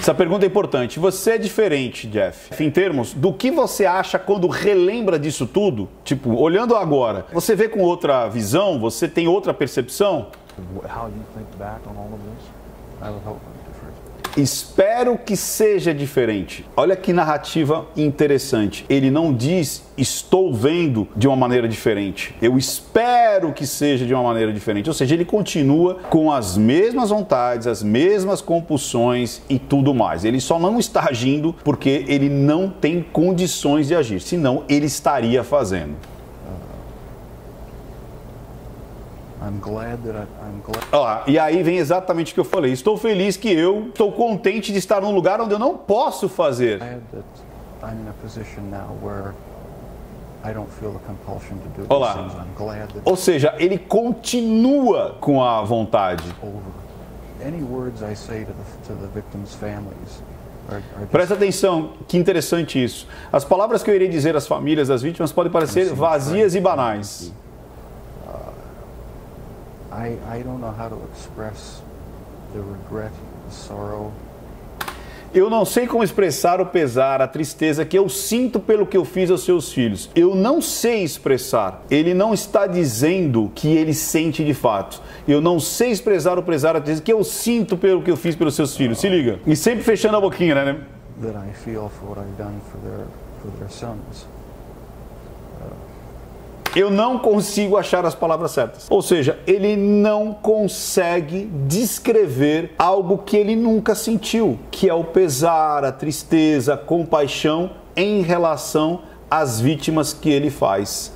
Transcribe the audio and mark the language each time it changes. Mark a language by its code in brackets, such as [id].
[pt] Essa pergunta é importante. Você é diferente, Jeff, em termos do que você acha quando relembra disso tudo? Tipo, olhando agora, você vê com outra visão? Você tem outra percepção? [en] how you think back on all of this? I would hope I'm different. [pt] Espero que seja diferente. Olha que narrativa interessante. Ele não diz estou vendo de uma maneira diferente. Eu espero que seja de uma maneira diferente. Ou seja, ele continua com as mesmas vontades, as mesmas compulsões e tudo mais. Ele só não está agindo porque ele não tem condições de agir. Senão ele estaria fazendo. [en] I'm glad that I'm glad. [pt] Olha lá, e aí vem exatamente o que eu falei. Estou feliz que eu estou contente de estar num lugar onde eu não posso fazer. [en] Glad that I'm in a position now where I don't feel the compulsion to do [pt] Olá. [en] these things. I'm glad that [pt] Ou seja, ele continua com a vontade. [en] over. Any words I say to the victims' families are just [pt] Presta atenção, que interessante isso. As palavras que eu irei dizer às famílias das vítimas podem parecer vazias e banais. [en] I don't know how to express the regret, the sorrow. [pt] Eu não sei como expressar o pesar, a tristeza que eu sinto pelo que eu fiz aos seus filhos. Eu não sei expressar. Ele não está dizendo que ele sente de fato. Eu não sei expressar o pesar, a tristeza que eu sinto pelo que eu fiz pelos seus filhos. Se liga. E sempre fechando a boquinha, né? [en] That I feel for what I've done for their sons. [pt] Eu não consigo achar as palavras certas. Ou seja, ele não consegue descrever algo que ele nunca sentiu, que é o pesar, a tristeza, a compaixão em relação às vítimas que ele faz.